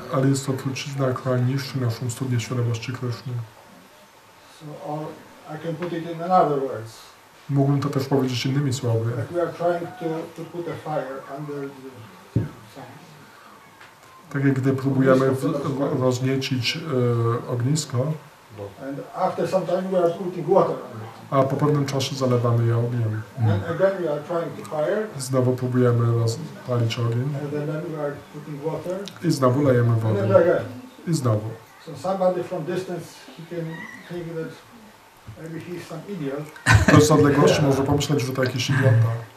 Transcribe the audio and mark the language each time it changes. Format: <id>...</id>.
<pl>Ale jest to trucizna, która niszczy naszą studnię świadomości Krishny.</pl> <en>So I can put it in another words.</en> <pl>Mógłbym to też powiedzieć innymi słowy.</pl> <en>Like we are trying to put a fire under the sun.</en> <pl>Tak jak gdy próbujemy rozniecić ognisko,</pl> <en>and after some time we are putting water on it.</en> <pl>A po pewnym czasie zalewamy je ogniem.</pl> <en>And again we are trying to fire.</en> <pl>Znowu próbujemy rozpalić ogień.</pl> <en>And then we are putting water.</en> <pl>I znowu lejemy</pl> <en>And</en> <pl>wodę.</pl> <en>then again.</en> <pl>I znowu.</pl> <en>So somebody from distance he can think that maybe he's some idiot.</en> <pl>Ktoś z odległości może pomyśleć, że to jakiś idiota.</pl>